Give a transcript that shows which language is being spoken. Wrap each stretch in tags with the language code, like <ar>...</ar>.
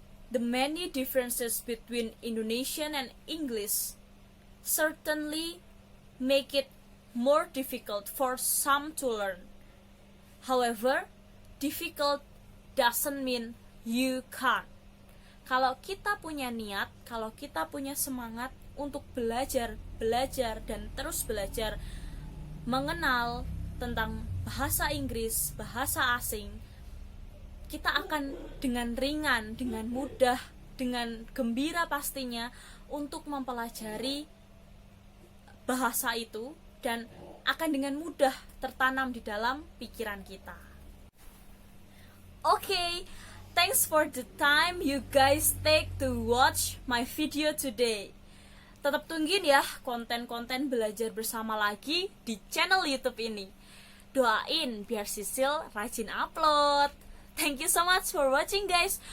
<en>The many differences between Indonesian and English certainly make it more difficult for some to learn. However, difficult doesn't mean you can't.</en> <id>Kalau kita punya niat, kalau kita punya semangat untuk belajar, dan terus belajar mengenal tentang bahasa Inggris, bahasa asing, kita akan dengan ringan, dengan mudah, dengan gembira pastinya untuk mempelajari bahasa itu dan akan dengan mudah tertanam di dalam pikiran kita.</id> <en>Okay, thanks for the time you guys take to watch my video today.</en> <id>Tetap tungguin ya konten-konten belajar bersama lagi di channel YouTube ini. Doain biar Sisil rajin upload.</id> <en>Thank you so much for watching guys.</en>